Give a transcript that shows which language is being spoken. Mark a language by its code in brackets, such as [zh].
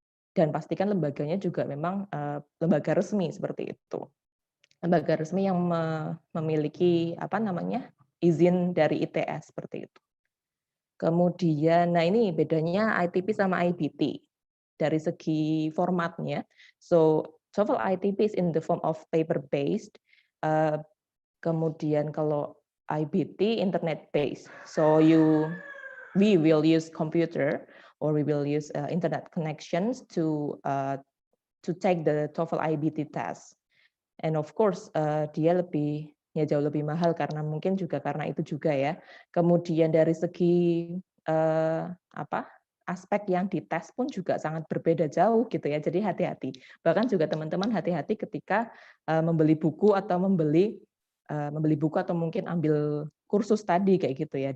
[id] Dan pastikan lembaganya juga memang lembaga resmi seperti itu. Lembaga resmi yang memiliki izin dari ITS seperti itu. Kemudian, nah ini bedanya ITP sama IBT dari segi formatnya. [en] So TOEFL ITP is in the form of paper based. [id] Kemudian kalau IBT internet based. [en] So we will use computer or we will use internet connections to take the TOEFL IBT test. And of course [id] dia jauh lebih mahal karena mungkin juga karena itu juga ya. Kemudian dari segi aspek yang dites pun juga sangat berbeda jauh gitu ya. Jadi hati-hati. Bahkan juga teman-teman hati-hati ketika membeli buku atau membeli buku atau mungkin ambil kursus tadi kayak gitu ya.